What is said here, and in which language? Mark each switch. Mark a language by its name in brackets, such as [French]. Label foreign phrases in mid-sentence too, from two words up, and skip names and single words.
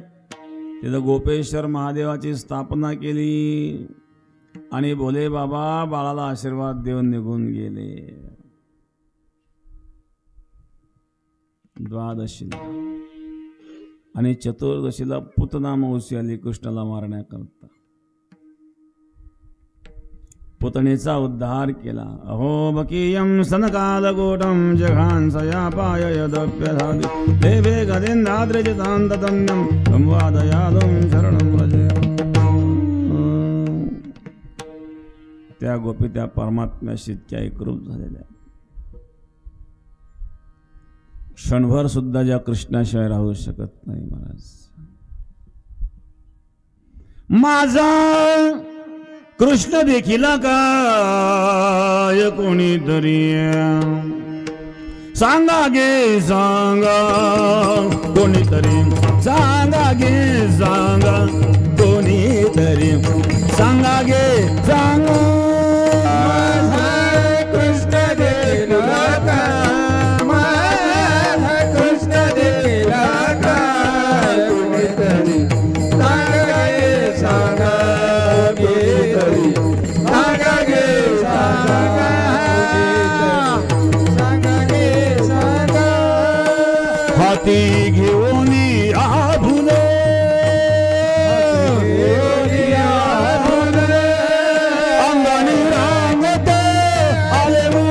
[Marathi] तिथं गोपेश्वर महादेवाची स्थापना केली आणि भोले बाबा बाळाला आशीर्वाद देऊन निघून गेले. द्वादशीला आणि चतुर्दशीला पुतना मावशी आली कृष्णाला मारण्याकरता. पुतणीचा उद्धार केला. [Sanskrit] अहो बकीयम सनकालगोटम जघांसया पाययदप्यधादि देवे गदिंदाद्रजितान्ततम्यं संवादयादं शरणं व्रजे. [Marathi] त्या गोपी त्या परमात्म्याशी इतक्या एकरूप झालेल्या, क्षणभर सुद्धा ज्या कृष्णाशिवाय राहू शकत नाही महाराज. माझा कृष्ण देखील काय कोणीतरी सांगा गे सांगा, कोणीतरी सांगा गे सांगा, कोणीतरी सांगा गे सांगा. कृष्ण देला का, माझा कृष्ण देला का, कोणीतरी सांगा गे सांगा, कोणीतरी सांगा गे सांगा, सांगा गे सांगा. हाती घेऊन आभुले, अंगाने रांगत आले